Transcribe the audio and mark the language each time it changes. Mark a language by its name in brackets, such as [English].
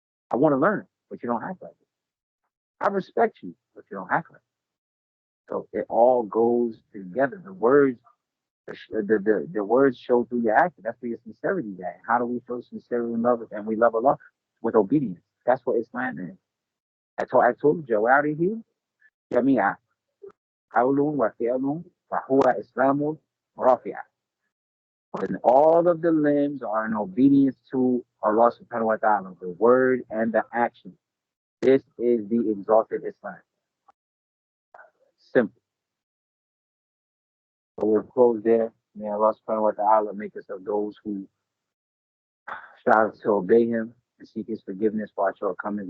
[English] I want to learn it, but you don't act like it. I respect you, but you don't act like it. So it all goes together. The words, the words show through your action. That's where your sincerity is at. How do we show sincerity and love? And we love Allah with obedience. That's what Islam is. I told you, [Arabic] جواره جميعا قول وفعل فهو إسلام رافع. [English] And all of the limbs are in obedience to Allah subhanahu wa ta'ala, the word and the action. This is the exalted Islam. Simple. So we'll close there. May Allah subhanahu wa ta'ala make us of those who strive to obey Him and seek His forgiveness for our shortcomings.